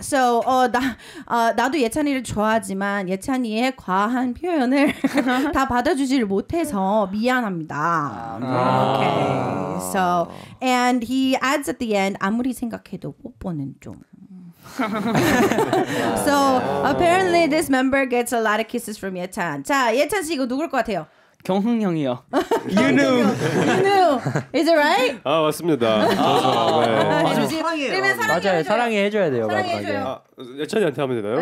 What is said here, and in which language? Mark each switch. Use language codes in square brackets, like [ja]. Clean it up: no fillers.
[ko] So 나도 예찬이를 좋아하지만 예찬이의 과한 표현을 다 받아주지를 못해서 미안합니다. [en] Okay. So and he adds at the end [ko] 아무리 생각해도 뽀뽀는 좀. [en] So apparently this member gets a lot of kisses from 예찬. [ko] 자, 예찬 씨 이거 누굴 것 같아요? 경흥 형이요. [en] You knew. Is it right? [ko] 맞습니다. 맞아요. 사랑해 해줘야 돼요. 사랑해줘요. 예찬이한테 하면 되나요?